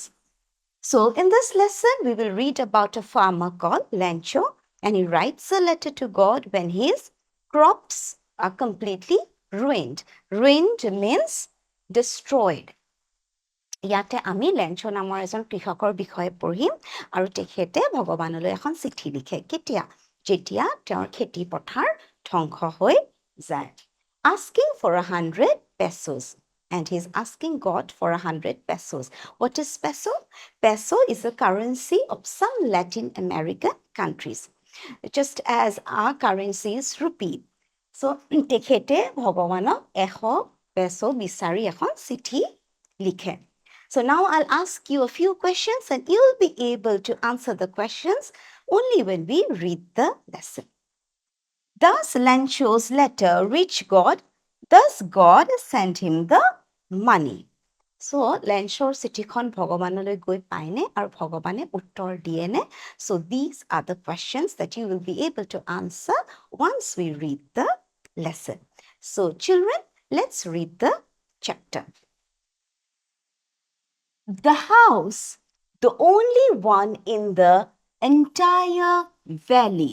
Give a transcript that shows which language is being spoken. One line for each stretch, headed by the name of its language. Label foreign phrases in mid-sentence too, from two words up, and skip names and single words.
English: So in this lesson, we will read about a farmer called Lancho, and he writes a letter to God when his crops are completely ruined. Ruined means destroyed.
Assamese: ইয়াতে আমি লেঞ্চো নামৰ এজন কৃষকৰ বিষয়ে পঢ়িম আৰু তেখেতে ভগৱানলৈ এখন চিঠি লিখে। কেতিয়া? যেতিয়া তেওঁৰ খেতি পথাৰ ধ্বংস হৈ যায়।
English: Asking for 100 pesos. And he's asking God for 100 pesos. What is peso? Peso is a currency of some Latin American countries, just as our currency is rupee. So,
Assamese: তেখেতে ভগৱানক 100 peso বিচাৰি এখন চিঠি লিখে.
English: So now I'll ask you a few questions and you'll be able to answer the questions only when we read the lesson. Does Lancho's letter reach God? Does God send him the money?
Assamese: So Lancho's চিঠিখন ভগৱানলৈ গৈ পায়নে আৰু ভগৱানে উত্তৰ দিয়েনে?
English: So these are the questions that you will be able to answer once we read the lesson. So children, let's read the chapter. The house, the only one in the entire valley.